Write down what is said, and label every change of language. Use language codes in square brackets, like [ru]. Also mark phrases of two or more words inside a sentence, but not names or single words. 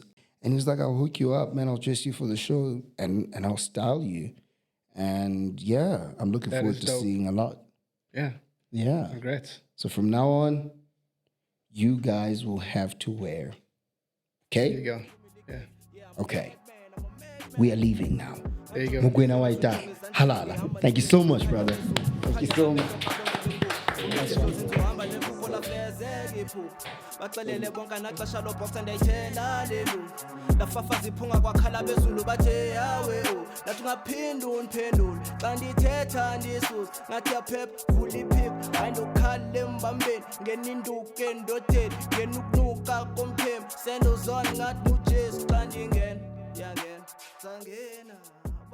[en] And he was like, I'll hook you up, man. I'll dress you for the show, and I'll style you. And yeah, I'm looking That forward is to dope. seeing a lot. Yeah. Yeah. Congrats. So from now on, you guys will have to wear. There you Okay? go. Yeah. Okay. We are leaving now. There you go. [sn] Mugwena waita. Halala. [en] Thank you so much, brother. Thank you so much. [xh] bacelele bonke anaxesha lobhoxa ndayithela lelu ndafafaza iphunga kwakhala bezulu bathe yawe nathi ungaphinda undiphendule xa ndithetha ndisusa ngathi yaphepha vula iphipha hayi ndokhala embambeni ngeninduke endodeni ngenukunuka komphembe sendozona ngathi ujesu xa ndingena yangena sangena